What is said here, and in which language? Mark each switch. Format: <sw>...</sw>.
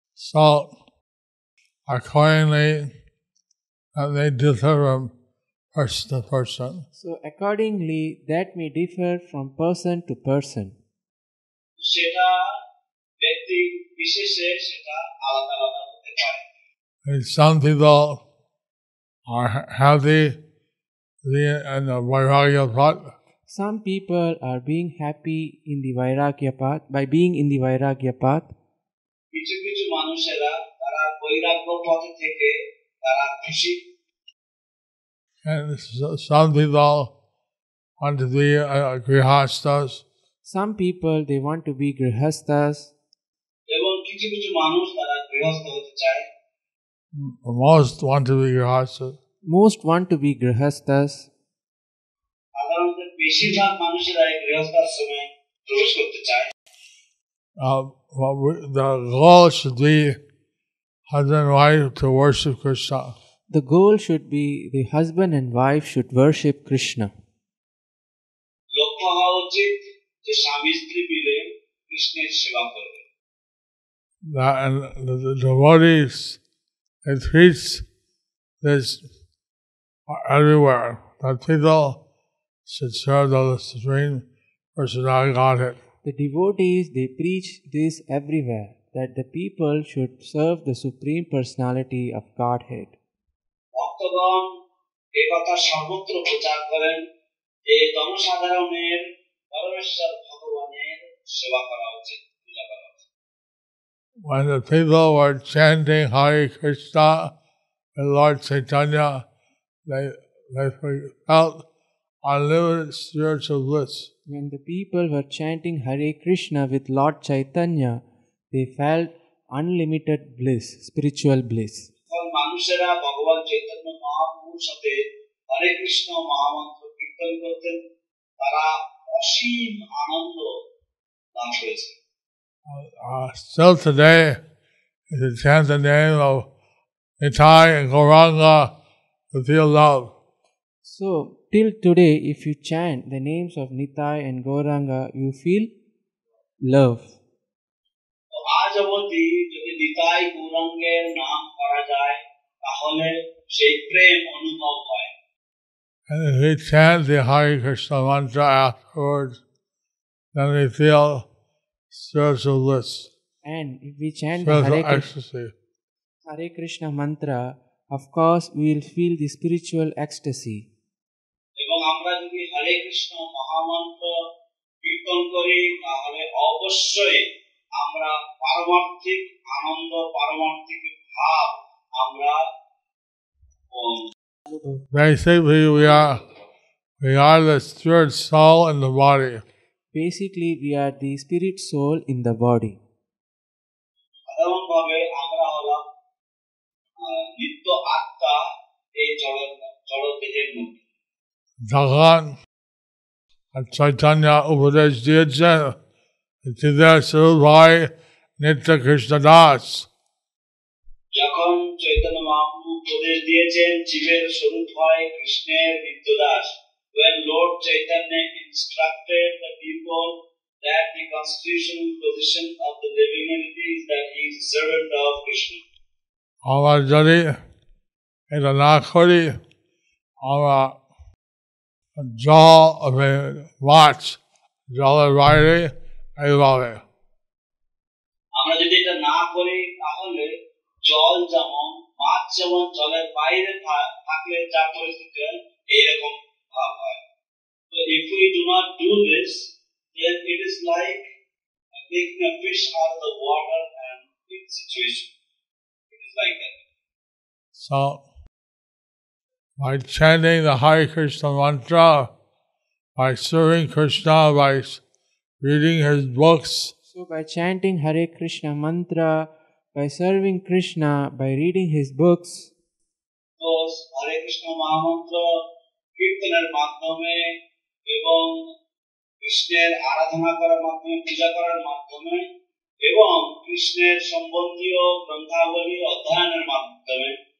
<en>So accordingly, they differ from person to person. So accordingly, that may differ from person to person.</en> <bn>সেটা ব্যক্তি বিশেষে সেটা আলাদা আলাদা হতে পারে।</bn> <en>And some people are happy in the Vairagya path. Some people are being happy in the Vairagya path by being in the Vairagya path.</en> <bn>কিছু কিছু মানুষেরা তারা বৈরাগ্য পথে থেকে তারা খুশি।</bn> <en>And some people want to be grihastas. Some people, they want to be grihastas.</en> <bn>এবং কিছু কিছু মানুষ তারা গৃহস্থ হতে চায়।</bn> <en>Most want to be grihastas. Most want to be grihastas.</en> <bn>সাধারণত বেশিরভাগ মানুষেরাই গৃহস্থাশ্রমে প্রবেশ করতে চায়।</bn> <en>The goal should be husband and wife to worship Krishna. The goal should be the husband and wife should worship Krishna.</en> <bn>লক্ষ্য হওয়া উচিত যে স্বামী স্ত্রী মিলে কৃষ্ণের সেবা করবে।</bn> <en>that and the devotees, they teach this everywhere, that people should serve the Supreme Personality Godhead. The devotees, they preach this everywhere, that the people should serve the Supreme Personality of Godhead.</en> <bn>ভক্তগণ এই কথা সর্বত্র প্রচার করেন যে জনসাধারণের পরমেশ্বর ভগবানের সেবা করা উচিত, পূজা করা উচিত।</bn> <en>When the people were chanting Hare Krishna and Lord Chaitanya, they felt unlimited spiritual bliss. When the people were chanting Hare Krishna with Lord Chaitanya, they felt unlimited bliss, spiritual bliss.</en> <bn>মানুষেরা ভগবান চৈতন্য মহাপ্রভুর সাথে হরে কৃষ্ণ মহামন্ত্র কীর্তন করতেন, তারা অসীম আনন্দ লাভ করেছে।</bn> <en>Still today, if you chant the name of Nitai and Gauranga, you feel love. So, till today, if you chant the names of Nitai and Gauranga, you feel love.</en> <bn>আজ অবধি যদি নিতাই গৌরাঙ্গের নাম করা যায় তাহলে সেই প্রেম অনুভব হয়।</bn> <en>And if we chant the Hare Krishna mantra afterwards, then we feel spiritual bliss, And if we chant the spiritual Hare ecstasy. Krishna mantra, of course, we will feel the spiritual ecstasy.</en> <bn>এবং আমরা যদি হরে কৃষ্ণ মহামন্ত্র কীর্তন করি তাহলে অবশ্যই আমরা পারমার্থিক আনন্দ, পারমার্থিক ভাব আমরা</bn> <en>Basically, we are the spirit soul in the body. Basically, we are the spirit soul in the body.</en> <bn>সাধারণভাবে আমরা হলাম নিত্য আত্মা এই জড় দেহের মধ্যে। যখন চৈতন্য উপদেশ দিয়েছেন জীবের স্বরূপ হয় নিত্য কৃষ্ণ দাস। যখন চৈতন্য মহাপ্রভু উপদেশ দিয়েছেন জীবের স্বরূপ হয় কৃষ্ণের নিত্যদাস,</bn> <en>when Lord Chaitanya instructed the people that the constitutional position of the living entity is that he is a servant of Krishna.</en> <bn>আমরা যদি এটা না করি, আমরা জল মাছ জলের বাইরে এইভাবে। আমরা যদি এটা না করি তাহলে জল যেমন মাছ যেমন জলের বাইরে থাকলে যা পরিস্থিতি হয় এইরকম ভাব হয়।</bn> <en>So if we do not do this, then it is like taking a fish out of the water and its situation. It is like that. So, by chanting the Hare Krishna mantra, by serving Krishna, by reading his books, So, by chanting Hare Krishna mantra, by serving Krishna, by reading his books,</en> <bn>তো হরে কৃষ্ণ মহামন্ত্র কীর্তনের মাধ্যমে এবং কৃষ্ণের আরাধনা করার মাধ্যমে, পূজা করার মাধ্যমে এবং কৃষ্ণের সম্বন্ধীয় গ্রন্থাবলী অধ্যয়নের মাধ্যমে</bn>